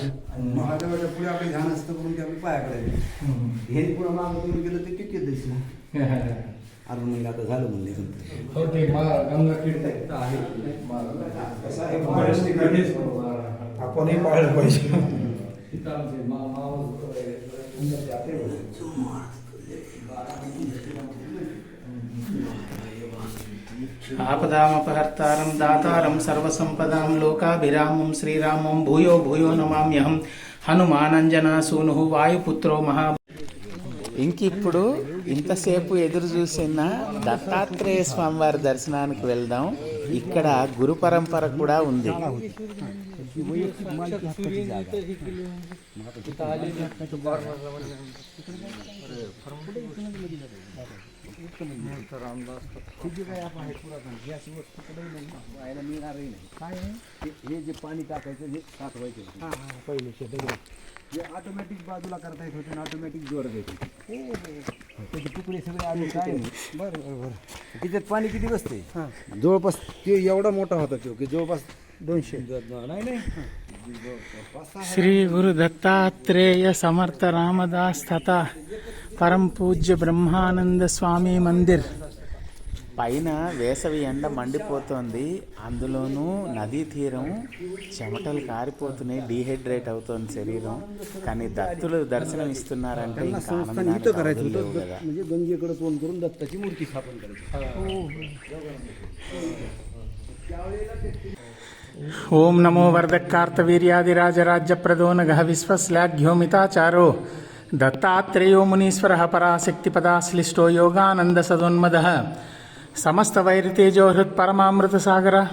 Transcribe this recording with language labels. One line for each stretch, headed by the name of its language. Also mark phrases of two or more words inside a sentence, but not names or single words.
Marathi: महादेवाच्या पुढे आपले ध्यान असतं म्हणून ते आपल्या पायाकडे हे पुढे मागं तुम्ही गेलं ते किती दिसलं. अरे मग आता झालं म्हणले हो ते गंगातीर्थ आहे. आपणही पाळलं पाहिजे.
Sanskrit: आपदामपहर्तारं दातारं सर्वसंपदां लोकाभिरामं श्रीरामं भूयो भूयो नमाम्यहं. हनुमानंजनासूनु वायुपुत्रो महा.
Telugu: ఇంకిప్పుడు ఇంతసేపు ఎదురు చూసిన దత్తాత్రేయ స్వామివారి దర్శనానికి వెళ్దాం. ఇక్కడ గురు పరంపర కూడా ఉంది.
Marathi: हे जे पाणी टाकायचं हे साठवायचं पहिले हे ऑटोमॅटिक बाजूला करता येत होते, ऑटोमॅटिक जोर द्यायचे. त्याचे तुकडे सगळे आले काय बरं. त्याच्यात पाणी किती बसते? जवळपास ते एवढा मोठा होता तो की जवळपास 200 नाही. श्री गुरु दत्तात्रेय समर्थ रामदास तथा परम पूज्य ब्रह्मानंद स्वामी मंदिर
Telugu: పైన వేసవి ఎండ మండిపోతోంది, అందులోనూ నదీ తీరం చెమటలు కారిపోతున్నాయి, డీహైడ్రేట్ అవుతోంది శరీరం. కానీ దత్తులు దర్శనం ఇస్తున్నారంటే ఇంకా ఆనందానికి అవధులు లేవు కదా.
Marathi: म्हणजे गंगेकडे तोंड करून दत्ताची मूर्ती स्थापन करायची.
Sanskrit: ओम नमो वर्धकार्तवीर्यादिराजराज्यप्रदो नघः विश्वस्लाघ्योमिताचारो दत्तात्रेयो मुनीश्वरः पराशक्तिपदाश्लिष्टो योगानन्दसदोन्मदः समस्तवैरितेजो हृत्परमामृतसागर